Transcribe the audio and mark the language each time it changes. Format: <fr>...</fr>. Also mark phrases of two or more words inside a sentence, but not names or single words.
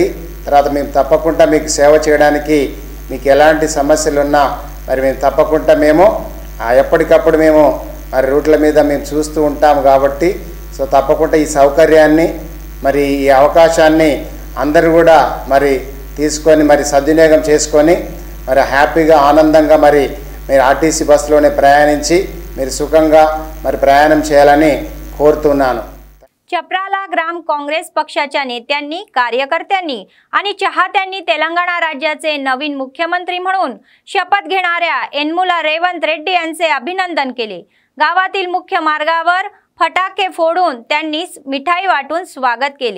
<te>తర్వాత మేము తప్పకుండా మీకు సేవ చేయడానికి మీకు ఎలాంటి సమస్యలు ఉన్నా మరి మేము తప్పకుండా మేము ఎప్పటికప్పుడు మేము మరి రూట్ల మీద మేము చూస్తూ ఉంటాము కాబట్టి సో తప్పకుండా ఈ సౌకర్యాన్ని మరి ఈ అవకాశాన్ని అందరూ కూడా మరి తీసుకొని మరి సద్వినియోగం చేసుకొని మరి హ్యాపీగా ఆనందంగా మరి మీరు ఆర్టీసీ బస్సులోనే ప్రయాణించి మీరు సుఖంగా మరి ప్రయాణం చేయాలని కోరుతున్నాను।</te> <mr>चपराला ग्राम काँग्रेस पक्षाच्या नेत्यांनी, कार्यकर्त्यांनी आणि चाहत्यांनी तेलंगणा राज्याचे नवीन मुख्यमंत्री म्हणून शपथ घेणाऱ्या यनमला रेवंत रेड्डी यांचे अभिनंदन केले। गावातील मुख्य मार्गावर फटाके फोडून त्यांनी मिठाई वाटून स्वागत केले।</mr>